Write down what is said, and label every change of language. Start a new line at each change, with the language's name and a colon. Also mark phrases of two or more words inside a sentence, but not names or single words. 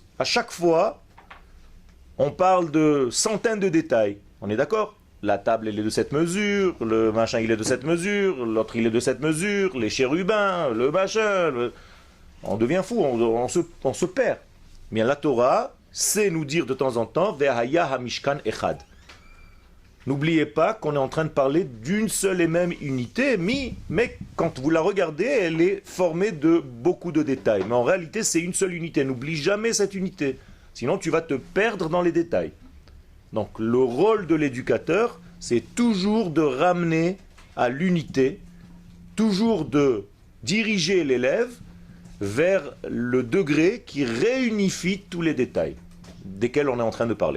French: À chaque fois, on parle de centaines de détails. On est d'accord? La table, elle est de cette mesure, le machin, il est de cette mesure, l'autre, il est de cette mesure, les chérubins, le machin. On devient fou, on se perd. Mais la Torah sait nous dire de temps en temps,
Hebrew: והיה המשכן אחד.
French: N'oubliez pas qu'on est en train de parler d'une seule et même unité, mais quand vous la regardez, elle est formée de beaucoup de détails. Mais en réalité, c'est une seule unité. N'oublie jamais cette unité. Sinon, tu vas te perdre dans les détails. Donc, le rôle de l'éducateur, c'est toujours de ramener à l'unité, toujours de diriger l'élève vers le degré qui réunifie tous les détails desquels on est en train de parler.